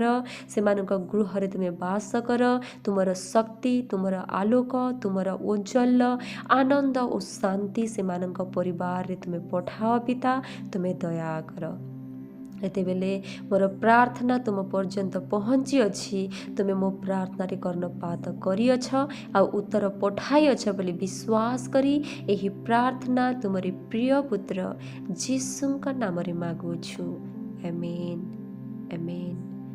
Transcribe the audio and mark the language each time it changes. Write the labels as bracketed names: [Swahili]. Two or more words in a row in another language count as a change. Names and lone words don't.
[Odia] ସେମାନଙ୍କ ଗୃହରେ ତୁମେ ବାସ କର। ତୁମର ଶକ୍ତି, ତୁମର ଆଲୋକ, ତୁମର ଉଜ୍ଜ୍ୱଳ ଆନନ୍ଦ ଓ ଶାନ୍ତି ସେମାନଙ୍କ ପରିବାର ରେ ତୁମେ ପଠାଅ ପିତା। ତୁମେ ଦୟା କର। ଏତେବେଳେ ମୋର ପ୍ରାର୍ଥନା ତୁମ ପର୍ଯ୍ୟନ୍ତ ପହଞ୍ଚି ଅଛି। ତୁମେ ମୋ ପ୍ରାର୍ଥନା ରେ କର୍ଣ୍ଣପାତ କରିଅଛ ଆ ଉତ୍ତର ପଠାଇଅଛ ବୋଲି ବିଶ୍ୱାସ କରି ଏହି ପ୍ରାର୍ଥନା ତୁମରି ପ୍ରିୟ ପୁତ୍ର ଯୀଶୁଙ୍କ ନାମ ରେ ମାଗୁଛୁ। ଆମେନ ଆମେନ।